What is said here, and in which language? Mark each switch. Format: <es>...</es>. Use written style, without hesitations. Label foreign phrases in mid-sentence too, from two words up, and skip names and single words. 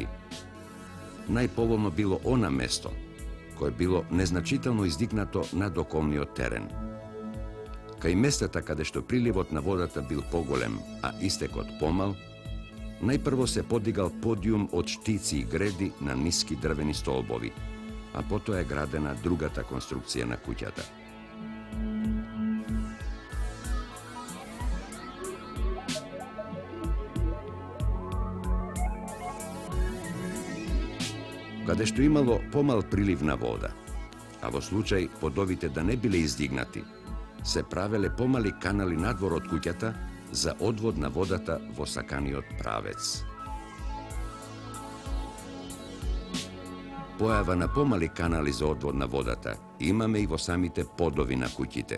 <mk>Најповолно било она место, кое било незначително издигнато над околниот терен. Кај местата каде што приливот на водата бил поголем, а истекот помал, најпрво се подигал подиум од штици и греди на ниски дрвени столбови, а потом е градена другата конструкција на куќата. Када што имало помал приливна вода, а во случај подовите да не биле издигнати, се правеле помали канали надвор од куќата за одвод на водата во саканиот правец. Појава на помали канали за одвод на водата имаме и во самите подови на куќите.</mk>